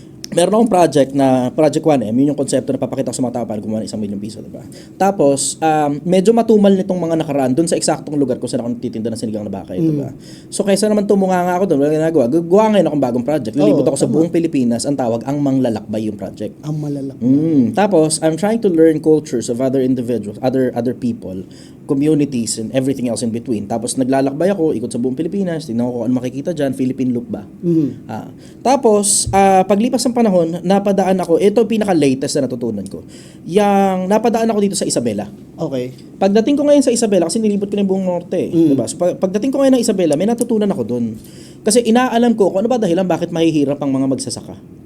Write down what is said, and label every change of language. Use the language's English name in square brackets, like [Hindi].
[Filipino] Meron akong project na Project 1M, yun yung konsepto na papakita ko sa mga tao para gumawa ng 1 million piso, diba? Tapos, medyo matumal nitong mga nakaraan doon sa eksaktong lugar kung saan ako nagtitinda ng sinigang na baka, diba? So, kaysa naman tumunga nga ako doon, wala ginagawa. Gawa ngayon akong bagong project. Lilibot ako sa buong Pilipinas, ang tawag, ang Manglalakbay yung project. Ang malalak. [English] Tapos, I'm trying to learn cultures of other individuals, other people, communities, and everything else in between. [Filipino] Tapos, naglalakbay ako, ikot sa buong Pilipinas, tingnan ko kung ano makikita dyan, Philippine loop ba? Tapos, paglipas ng panahon, napadaan ako, ito pinaka-latest na natutunan ko. Yang napadaan ako dito sa Isabela. Okay. Pagdating ko ngayon sa Isabela, kasi nilibot ko na yung buong norte, diba? So, pagdating ko ngayon ng Isabela, may natutunan ako doon. Kasi inaalam ko kung ano ba dahilan bakit mahihirap ang mga magsasaka.